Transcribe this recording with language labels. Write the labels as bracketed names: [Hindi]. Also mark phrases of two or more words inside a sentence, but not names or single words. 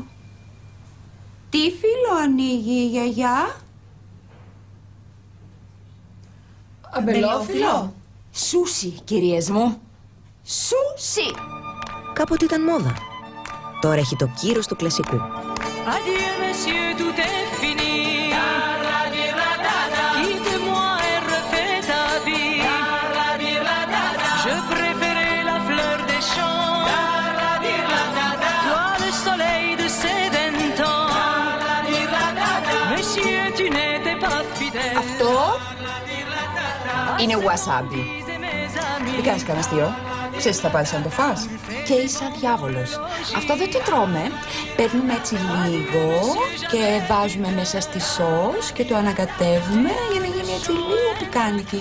[Greek] Τι φύλλο ανοίγει η γιαγιά? Αμπελόφυλλο. Σούσι, κυρίες μου. Σούσι. Κάποτε ήταν μόδα. Τώρα έχει το κύρος του κλασικού. [French] Adieu, monsieur, tout est fini. Quitte-moi et refais ta vie. Je préférais la fleur des champs. Toi, le soleil de ces 20 ans. Monsieur, tu n'étais pas fidèle. [Greek] Αυτό είναι wasabi. Τι κάνεις κανένα αστείο? Ξέρεις τι θα πάρεις αν το φας? Και είσαι αδιάβολος. Αυτό δεν το τρώμε. Παίρνουμε έτσι λίγο και βάζουμε μέσα στη σως και το ανακατεύουμε για να γίνει έτσι λίγο πικάντικη.